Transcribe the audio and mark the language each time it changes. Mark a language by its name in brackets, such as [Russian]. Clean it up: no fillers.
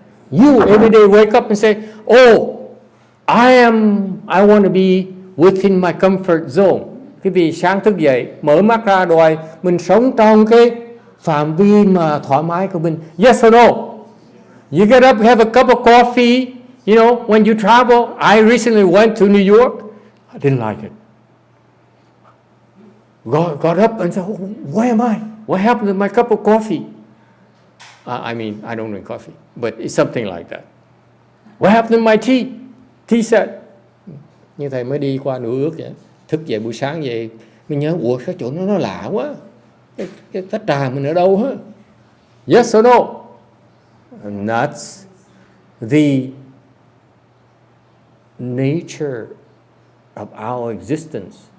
[English] You every day wake up and say, oh, I want to be within my comfort zone. [Vietnamese] Cái vì sáng thức dậy, mở mắt ra đòi mình sống trong cái phạm vi mà thoải mái của mình. [English] Yes or no? You get up, have a cup of coffee. You know, when you travel, I recently went to New York. I didn't like it. Got up and said, where am I? What happened to my cup of coffee? I mean, I don't drink coffee, but it's something like that. What happened to my tea? Tea set. [Vietnamese] Như thầy mới đi qua New York vậy. Thức dậy buổi sáng vậy, mình nhớ, ủa cái chỗ nó lạ quá. Cái tách trà mình ở đâu hả? [English] Yes or no? And that's the nature of our existence.